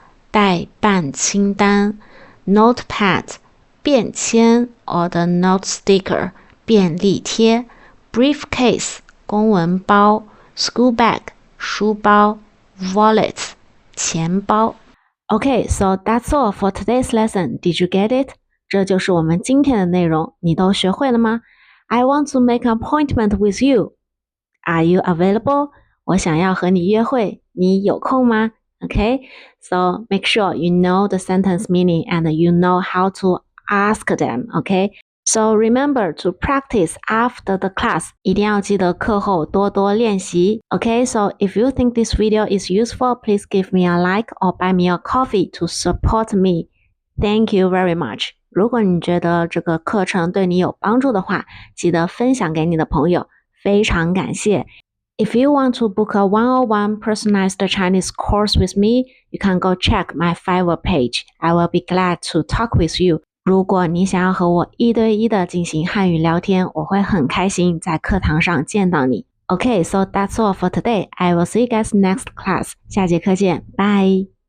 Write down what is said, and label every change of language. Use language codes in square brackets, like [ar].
[en] 待办清单 notepad 便签 or the note sticker 便利贴 briefcase 公文包 school bag 书包 wallet 钱包 Okay, so that's all for today's lesson. Did you get it? [zh] 这就是我们今天的内容，你都学会了吗？ [en] I want to make an appointment with you. Are you available? [zh] 我想要和你约会，你有空吗？ [en] Okay, so make sure you know the sentence meaning and you know how to ask them, okay? So remember to practice after the class. [zh] 一定要记得课后多多练习。 [en] Okay, so if you think this video is useful, please give me a like or buy me a coffee to support me. Thank you very much. [zh] 如果你觉得这个课程对你有帮助的话，记得分享给你的朋友。非常感谢。 [en] If you want to book a one-on-one personalized Chinese course with me, you can go check my Fiverr page. I will be glad to talk with you. [zh] 如果你想要和我一对一的进行汉语聊天，我会很开心在课堂上见到你。 [en] Okay, so that's all for today. I will see you guys next class. [zh] 下节课见，拜。